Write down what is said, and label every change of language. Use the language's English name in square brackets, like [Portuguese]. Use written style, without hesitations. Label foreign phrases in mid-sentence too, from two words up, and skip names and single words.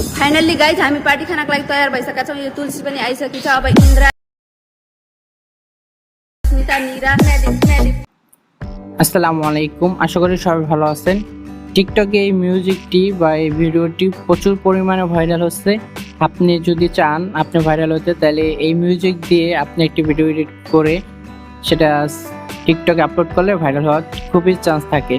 [English] finally guys [Nepali] हामी पार्टी खानाको लागि तयार भइसकेका छौँ। यो तुलसी पनि आइसकेको छ। अब इन्द्रा स्मिता नीरा [Arabic] السلام عليكم, [Bangla] আশা করি সবাই ভালো আছেন। টিকটকে এই মিউজিকটি বা এই ভিডিওটি প্রচুর পরিমাণে ভাইরাল হচ্ছে। আপনি যদি চান আপনি ভাইরাল হতে, তাহলে এই মিউজিক দিয়ে আপনি একটি ভিডিও এডিট করে সেটা টিকটকে আপলোড করলে ভাইরাল হওয়ার খুবই চান্স থাকে।